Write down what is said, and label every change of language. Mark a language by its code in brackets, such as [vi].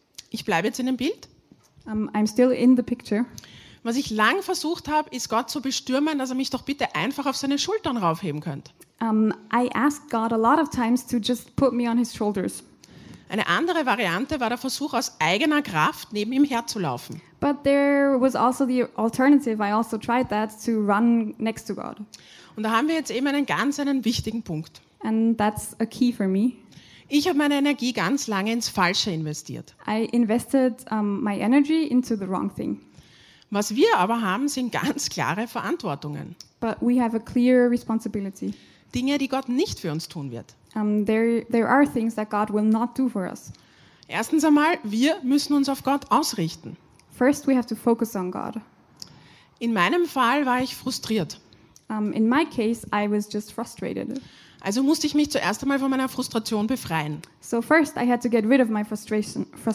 [de] Ich bleibe jetzt in dem Bild. [en] I'm still in the picture. [de] Was ich lang versucht habe, ist Gott zu bestürmen, dass er mich doch bitte einfach auf seine Schultern raufheben könnte. [en] I asked God a lot of times to just put me on his shoulders. [de] Eine andere Variante war der Versuch, aus eigener Kraft neben ihm herzulaufen. [en] But there was also the alternative. I also tried that, to run next to God. [de] Und da haben wir jetzt eben einen ganz einen wichtigen Punkt. [en] And that's a key for me. [de] Ich habe meine Energie ganz lange ins Falsche investiert. [en] I invested my energy into the wrong thing. [de] Was wir aber haben, sind ganz klare Verantwortungen. [en] But we have a clear responsibility. [de] Dinge, die Gott nicht für uns tun wird. [en] There are things that God will not do for us. [de] Erstens einmal, wir müssen uns auf Gott ausrichten. [en] First we have to focus on God. [de] In meinem Fall war ich frustriert. [en] In my case, I was just frustrated. [de] Also musste ich mich zuerst einmal von meiner Frustration befreien. [en] So first I had to get rid of my frustration.